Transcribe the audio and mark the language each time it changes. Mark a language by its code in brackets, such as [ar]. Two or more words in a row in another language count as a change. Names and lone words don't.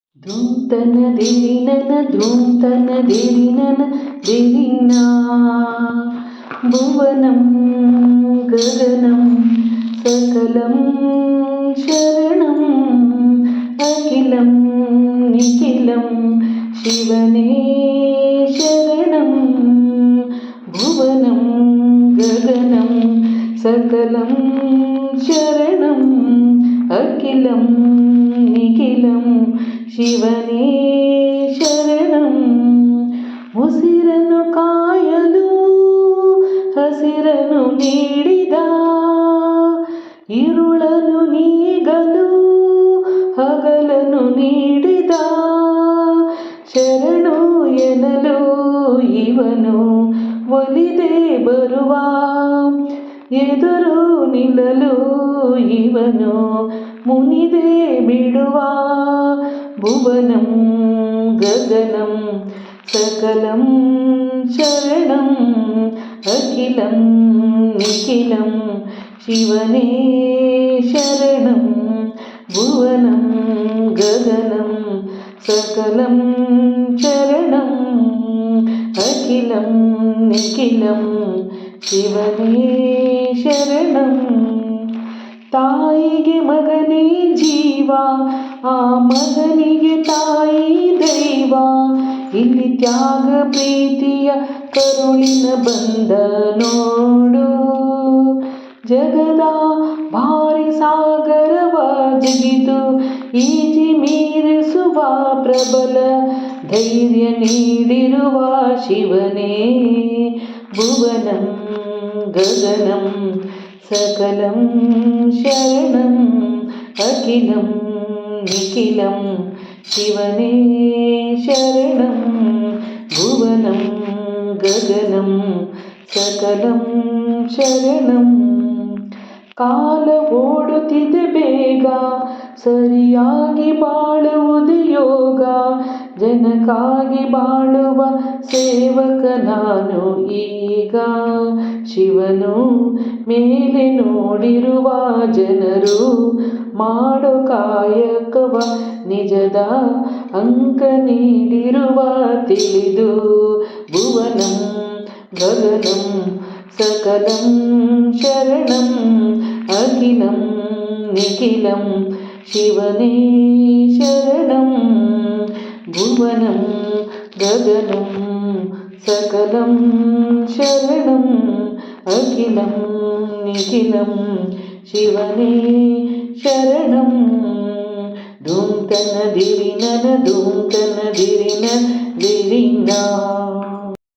[sa] ಧೂಂತನ ದಿರಿನನ ಧೂಂತನ ದಿರಿನನ ದಿರಿನ ಭುವನಂ ಗಗನಂ ಸಕಲಂ ಶರಣಂ ಅಖಿಲಂ ನಿಖಿಲಂ ಶಿವನೇ ಶರಣಂ ಭುವನಂ ಗಗನಂ ಸಕಲಂ ಶರಣಂ ಅಖಿಲಂ ನಿಖಿಲಂ ಶಿವನೇ ಶರಣಂ. [kn] ಉಸಿರನ್ನು ಕಾಯಲು ಹಸಿರನ್ನು ನೀಡಿದ, ಇರುಳನ್ನು ನೀಗಲು ಹಗಲನ್ನು ನೀಡಿದ, ಶರಣು ಎನ್ನಲು ಇವನು ಒಲಿದೇ ಬರುವ, ಎದುರು ನಿಲ್ಲಲು ಇವನು ಮುನಿದೇ ಬಿಡುವ. [sa] ಭುವನಂ ಗಗನಂ ಸಕಲಂ ಶರಣಂ ಅಖಿಲಂ ನಿಖಿಲಂ ಶಿವನೇ ಶರಣಂ. ಭುವನಂ ಗಗನಂ ಸಕಲಂ ಶರಣಂ ಅಖಿಲಂ ನಿಖಿಲಂ ಶಿವನೇ ಶರಣಂ. [kn] ತಾಯಿಗೆ ಮಗನೇ ಜೀವ, ಆ ಮಗನಿಗೆ ತಾಯಿ ದೈವ, ಇಲ್ಲಿ ತ್ಯಾಗ ಪ್ರೀತಿಯ ಕರುಳಿನ ಬಂದ ನೋಡು. ಜಗದ ಭಾರಿ ಸಾಗರವ ಜಿಗಿದು ಈಜಿ ಮೀರಿಸುವ ಪ್ರಬಲ ಧೈರ್ಯ ನೀಡಿರುವ ಶಿವನೇ. [sa] ಭುವನಂ ಗಗನಂ ಸಕಲಂ ಶರಣಂ ಅಖಿಲಂ ನಿಖಿಲಂ ಶಿವನೇ ಶರಣಂ. ಭುವನಂ ಗಗನಂ ಸಕಲಂ ಶರಣಂ. [kn] ಕಾಲ ಓಡುತ್ತಿದೆ ಬೇಗ, ಸರಿಯಾಗಿ ಬಾಳುವುದು ಯೋಗ, ಜನಕ್ಕಾಗಿ ಬಾಳುವ ಸೇವಕ ನಾನು ಈಗ. ಶಿವನು ಮೇಲೆ ನೋಡಿರುವ ಜನರು ಮಾಡೋ ಕಾಯಕವ ನಿಜದ ಅಂಕ ನೀಡಿರುವ ತಿಳಿದು. [sa] ಭುವನಂ ಗಗನಂ ಸಕಲಂ ಶರಣಂ ಅಖಿಲಂ ನಿಖಿಲಂ ಶಿವನೇ ಶರಣಂ. ಭುವನಂ ಗಗನಂ ಸಕಲಂ ಶರಣಂ ಅಖಿಲಂ ನಿಖಿಲಂ ಶಿವನೇ ಶರಣಂ. ಧೂಂತನ ದಿರಿನನ ಧೂಂತನ ದಿರಿನ ದಿರಿನ